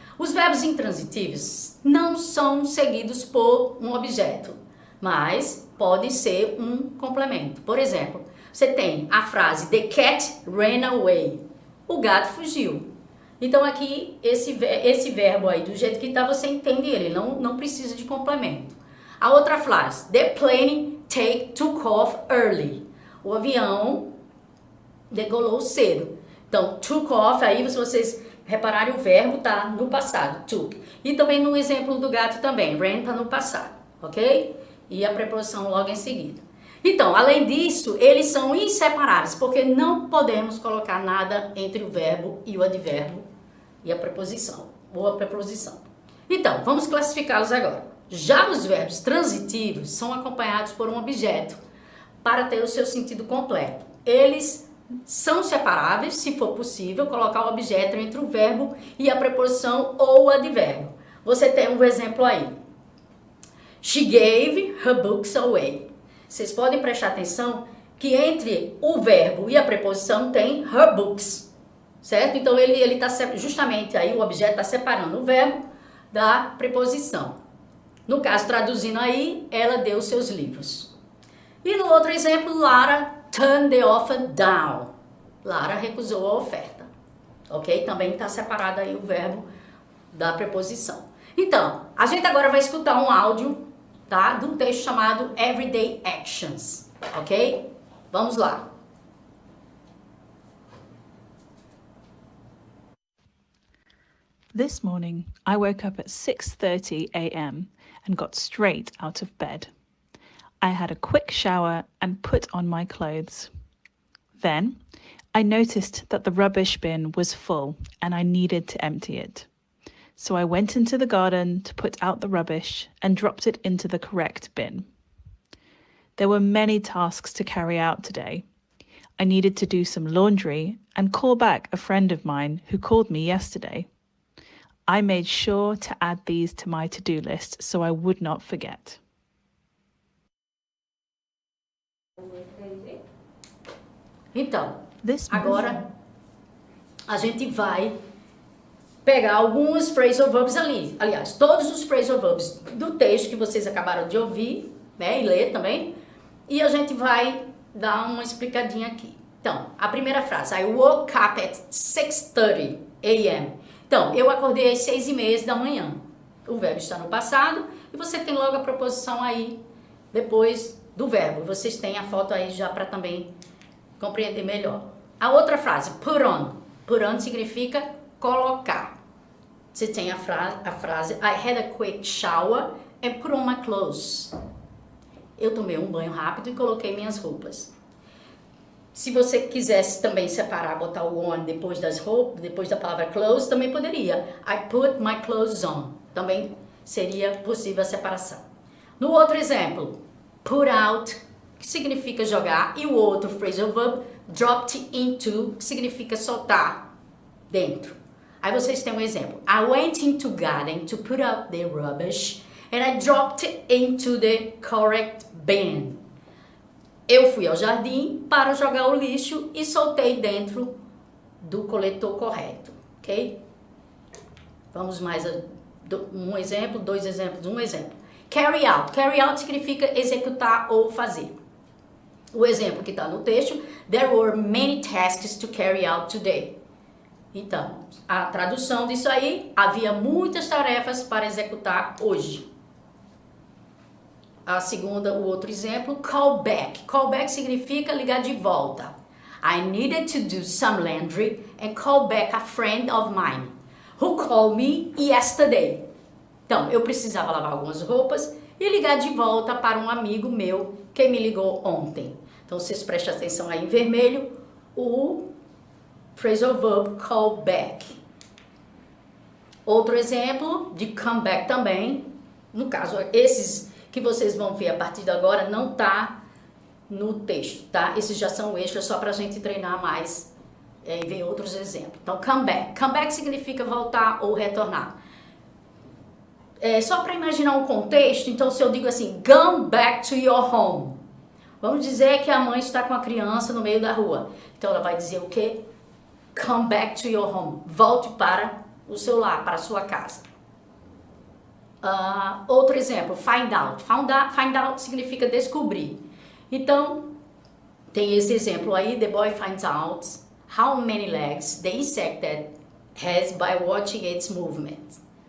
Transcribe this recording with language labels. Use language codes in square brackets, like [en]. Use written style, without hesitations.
[pt] Os verbos intransitivos não são seguidos por um objeto, mas pode ser um complemento. Por exemplo, você tem a frase [en] The cat ran away. [pt] O gato fugiu. Então aqui, esse verbo aí, do jeito que está, você entende ele, não precisa de complemento. A outra frase, [en] The plane took off early. [pt] O avião decolou cedo. Então, took off, aí se vocês repararem, o verbo está no passado, took. E também no exemplo do gato também, ran está no passado, ok? E a preposição logo em seguida. Então, além disso, eles são inseparáveis, porque não podemos colocar nada entre o verbo e o advérbio e a preposição, ou a preposição. Então, vamos classificá-los agora. Já os verbos transitivos são acompanhados por um objeto para ter o seu sentido completo. Eles são separáveis, se for possível, colocar o objeto entre o verbo e a preposição ou o advérbio. Você tem um exemplo aí. [en] She gave her books away. [pt] Vocês podem prestar atenção que entre o verbo e a preposição tem her books, certo? Então ele está justamente aí, o objeto está separando o verbo da preposição. No caso, traduzindo aí, ela deu seus livros. E no outro exemplo, [en] Lara turned the offer down. [pt] Lara recusou a oferta. Ok? Também está separado aí o verbo da preposição. Então, a gente agora vai escutar um áudio, tá? De um texto chamado Everyday Actions, ok? Vamos lá. [en] This morning, I woke up at 6:30 a.m. and got straight out of bed. I had a quick shower and put on my clothes. Then, I noticed that the rubbish bin was full and I needed to empty it. So I went into the garden to put out the rubbish and dropped it into the correct bin. There were many tasks to carry out today. I needed to do some laundry and call back a friend of mine who called me yesterday. I made sure to add these to my to-do list so I would not forget. [pt] Então, agora a gente vai pegar alguns phrasal verbs ali. Aliás, todos os phrasal verbs do texto que vocês acabaram de ouvir, né, e ler também. E a gente vai dar uma explicadinha aqui. Então, a primeira frase, [en] I woke up at 6:30 a.m. [pt] Então, eu acordei às 6:30 da manhã. O verbo está no passado e você tem logo a proposição aí depois do verbo. Vocês têm a foto aí já para também compreender melhor. A outra frase, put on. Put on significa colocar. Você tem a frase [en] I had a quick shower and put on my clothes. [pt] Eu tomei um banho rápido e coloquei minhas roupas. Se você quisesse também separar, botar o on depois das roupas, depois da palavra clothes, também poderia. [en] I put my clothes on. [pt] Também seria possível a separação. No outro exemplo, put out, que significa jogar, e o outro phrasal verb, dropped into, que significa soltar dentro. Aí vocês têm um exemplo. [en] I went into garden to put out the rubbish and I dropped it into the correct bin. [pt] Eu fui ao jardim para jogar o lixo e soltei dentro do coletor correto, ok? Vamos mais um exemplo, dois exemplos, um exemplo. Carry out. Carry out significa executar ou fazer. O exemplo que está no texto, [en] there were many tasks to carry out today. [pt] Então, a tradução disso aí, havia muitas tarefas para executar hoje. A segunda, o outro exemplo, call back. Call back significa ligar de volta. [en] I needed to do some laundry and call back a friend of mine who called me yesterday. [pt] Então, eu precisava lavar algumas roupas e ligar de volta para um amigo meu que me ligou ontem. Então, vocês prestem atenção aí em vermelho, o phrasal verb call back. Outro exemplo de come back também, no caso, esses que vocês vão ver a partir de agora não tá no texto, tá? Esses já são extras só para a gente treinar mais e ver outros exemplos. Então, come back. Come back significa voltar ou retornar. Só para imaginar um contexto, então se eu digo assim, [en] come back to your home. [pt] Vamos dizer que a mãe está com a criança no meio da rua. Então ela vai dizer o quê? [en] Come back to your home. [pt] Volte para o seu lar, para a sua casa. Outro exemplo, find out. Find out significa descobrir. Então, tem esse exemplo aí. [en] The boy finds out how many legs the insect that has by watching its movement.